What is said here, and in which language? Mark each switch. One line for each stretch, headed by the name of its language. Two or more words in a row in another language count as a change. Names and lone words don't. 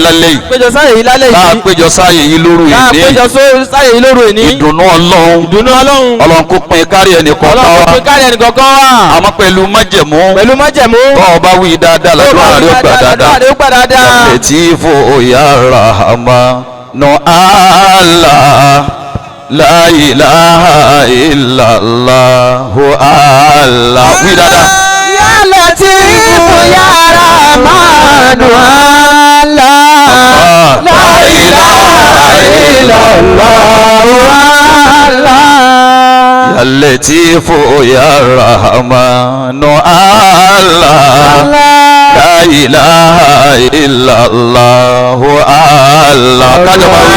Yoruba: lálẹ́ yìí tá a péjọ sáàyè yìí lóru ìní ìdùnnú ọlọ́run ọlọ́run kó pín kárí ẹnì kọ̀ọ̀kan wa àmọ́ pẹ̀lú májẹ̀mú tó o bá wí dáadáa lọ́dún àárẹ̀ ó gbà dáadáa
Arabic: لطيف يا رحمن الله لا إله إلا الله الله
Yoruba: wí dáadáa.
Arabic: يا لطيف يا رحمن الله لا إله إلا الله الله يا لطيف يا رحمن الله لا إله إلا الله الله
Yoruba: kájọba wí.